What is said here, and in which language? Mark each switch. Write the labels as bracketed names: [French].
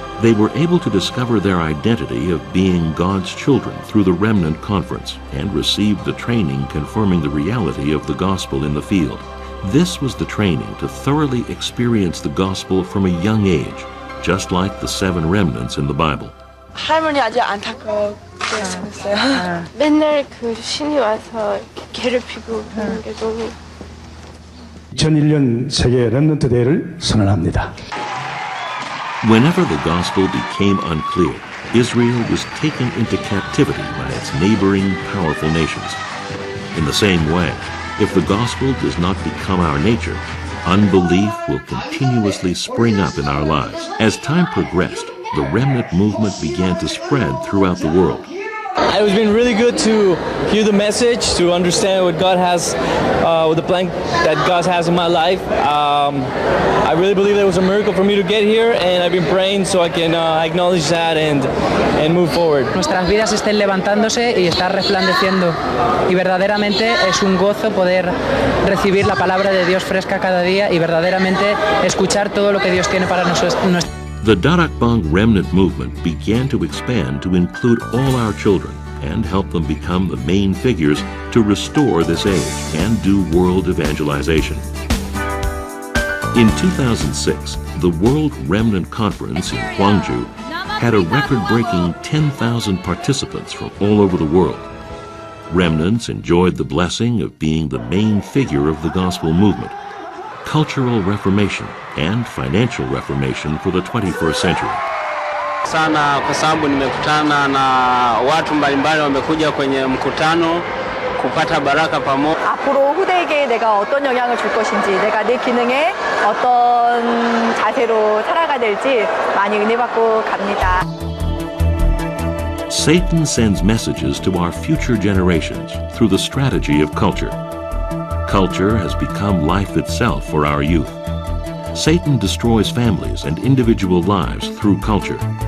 [English] They were able to discover their identity of being God's children through the Remnant Conference and received the training confirming the reality of the gospel in the field. This was the training to thoroughly experience the gospel from a young age, just like the 7 remnants in the Bible. [Korean] 할머니 아주 안타까워 그랬어요. 맨날 그 신이 와서 괴롭히고 그런 게 너무 2001년 세계 렘넌트 대회를 선언합니다. [English] Whenever the gospel became unclear, Israel was taken into captivity by its neighboring powerful nations. In the same way, if the gospel does not become our nature, unbelief will continuously spring up in our lives. As time progressed, the remnant movement began to spread throughout the world. It's been really good to hear the message, to understand what God has, with the plan that God has in my life. I really believe there was a miracle for me to get here, and I've been praying so I can acknowledge that and move forward. [Spanish] Nuestras vidas estén levantándose y estar resplandeciendo. Y verdaderamente es un gozo poder recibir la palabra de Dios fresca cada día y verdaderamente escuchar todo lo que Dios tiene para nosotros. [English] The Darakbang remnant movement began to expand to include all our children and help them become the main figures to restore this age and do world evangelization. In 2006, the World Remnant Conference in Gwangju had a record-breaking 10,000 participants from all over the world. Remnants enjoyed the blessing of being the main figure of the gospel movement, cultural reformation, and financial reformation for the 21st century. [Swahili] Sana kwa sababu nimekutana na watu mbalimbali wamekuja kwenye mkutano kupata baraka pamoja. [Korean] 앞으로 후대에게 내가 어떤 영향을 줄 것인지, 내가 내 기능에 어떤 자세로 살아가야 될지 많이 은혜받고 갑니다. [English] Satan sends messages to our future generations through the strategy of culture. Culture has become life itself for our youth. Satan destroys families and individual lives through culture.